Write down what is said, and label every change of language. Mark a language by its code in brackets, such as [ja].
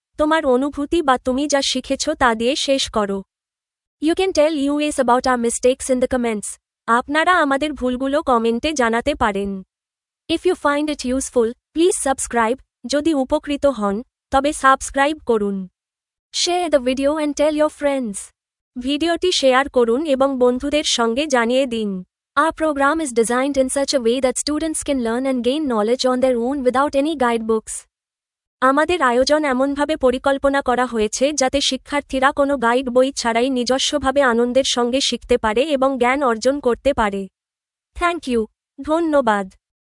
[bn] তোমার অনুভূতি বা তুমি যা শিখেছ তা দিয়ে শেষ করো। [en] You can tell us about our mistakes in the comments. [bn] আপনারা আমাদের ভুলগুলো কমেন্টে জানাতে পারেন। [en] If you find it useful, please subscribe. [bn] যদি উপকৃত হন, তবে সাবস্ক্রাইব করুন। [en] Share the video and tell your friends. [bn] ভিডিওটি শেয়ার করুন এবং বন্ধুদের সঙ্গে জানিয়ে দিন। [en] Our program is designed in such a way that students can learn and gain knowledge on their own without any guidebooks. [bn] আমাদের আয়োজন এমনভাবে পরিকল্পনা করা হয়েছে যাতে শিক্ষার্থীরা কোনো গাইড বই ছাড়াই নিজস্বভাবে আনন্দের সঙ্গে শিখতে পারে এবং জ্ঞান অর্জন করতে পারে। [en] Thank you. [bn] ধন্যবাদ।